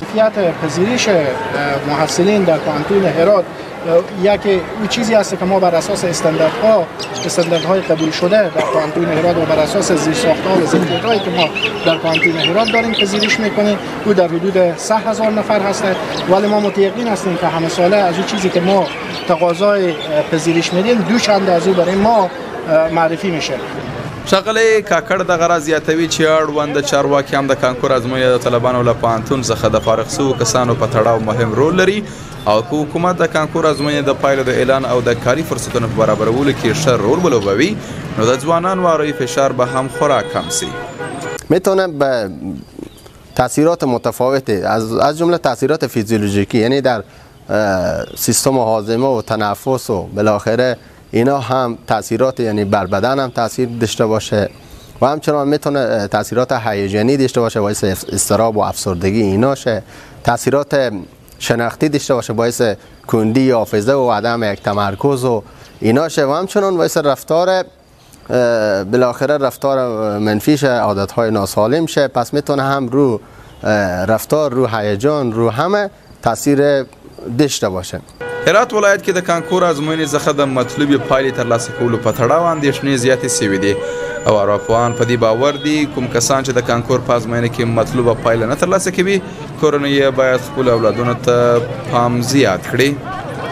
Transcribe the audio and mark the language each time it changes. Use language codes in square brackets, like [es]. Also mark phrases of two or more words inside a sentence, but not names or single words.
[fa] کیفیت پذیرش محصلین در پوهنتون هرات یکی چیزی است که ما بر اساس استانداردهای قبول شده در پوهنتون هرات و بر اساس زیرساخت‌ها و ظرفیت‌هایی که ما در پوهنتون هرات داریم پذیرش میکنیم. او در حدود 100,000 نفر هست، ولی ما متیقن هستیم که همه ساله از اون چیزی که ما تقاضای پذیرش میدیم دو چند از او برای ما معرفی میشه. [ps] ښاغلی کاکړ دغه راز زیاتوي چې اړوند چارواکي هم د کانکور ازموینې د طالبانو له پوهنتون څخه د فارغ شوو کسانو په تړاو مهم رول لري او که حکومت د کانکور ازموینې د پایلو د اعلان او د کاري فرصتونو په برابرولو کې ښه رول ولوبوي نو د ځوانانو اروایي فشار به هم خورا کم شي. [fa] میتونه به تاثیرات متفاوتی از جمله تاثیرات فیزیولوژیکی، یعنی در سیستم هاضمه و تنفس و بالاخره اینا هم تاثیرات، یعنی بر بدن هم تاثیر داشته باشه و همچنان میتونه تاثیرات هیجانی داشته باشه، باعث اضطراب و افسردگی اینا شه. تاثیرات شناختی داشته باشه، باعث کندی حافظه و عدم یک تمرکز و اینا شه و همچنان باعث رفتار بالاخره رفتار منفی شه، عادت‌های ناسالم شه. پس میتونه هم رو رفتار، رو هیجان، رو همه تاثیر داشته باشه. [ps] هرات ولایت کې د کانکور ازموینې څخه د مطلوبې پایلې ترلاسه کولو په تړاو اندېښنې زیاتې شوې دي او ارواپوهان په دې باور دي کوم کسان چې د کانکور په ازموینه کې مطلوبه پایله نه ترلاسه کوي کورنۍ یې باید خپلو اولادونو ته پام زیات کړي.